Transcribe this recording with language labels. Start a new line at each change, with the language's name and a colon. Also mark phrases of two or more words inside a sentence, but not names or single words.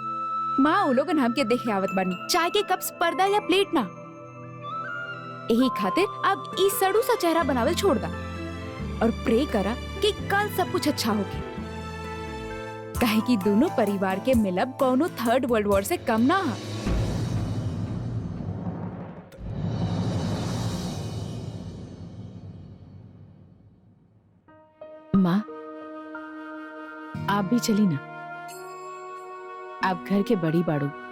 Bhojpuri: माँ वो लोग हमके देखे आवत बानी, चाय के कप्स, पर्दा या प्लेट ना। यही खातिर अब ई सड़ू सा चेहरा बनावल छोड़ दा और प्रे करा कि कल सब कुछ अच्छा होके। काहे कि दोनों परिवार के मिलब कोनो
English: third world war
Bhojpuri: से कम ना हा। माँ, आप भी चली ना, आप घर के बड़ी बाड़ू।